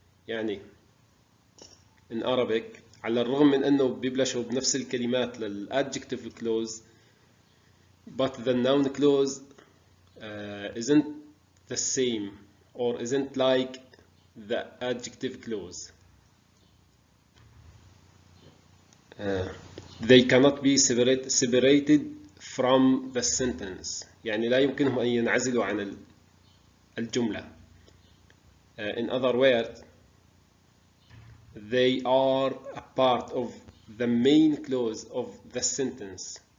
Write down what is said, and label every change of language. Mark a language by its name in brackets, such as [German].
[English] يعني in Arabic [Arabic] على الرغم من انه بيبلشوا بنفس الكلمات [English] للadjective clause, but the noun clause isn't the same or isn't like the adjective clause. they cannot be separated from the sentence. [Arabic] يعني لا يمكنهم أن ينعزلوا عن الجملة. [English] In other words, they are a part of the main clause of the sentence.